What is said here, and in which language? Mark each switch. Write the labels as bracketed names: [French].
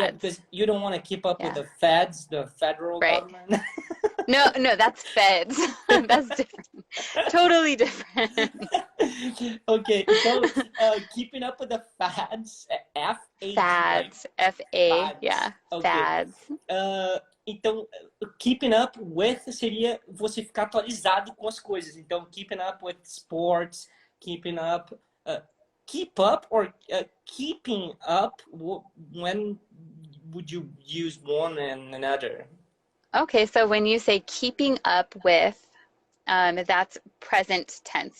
[English] Yeah, because you don't want to keep up with the fads, the federal government. No, that's feds. That's different. Totally different. Okay, so keeping up with the fads, F-A-D. Fads, F-A, yeah, okay. Fads. [Portuguese] Então, [English] keeping up with [Portuguese] seria você ficar atualizado com as coisas. [English] Então, keeping up with sports, keeping up... keep up or keeping up, when would you use one and another? Okay, so when you say keeping up with, that's present tense.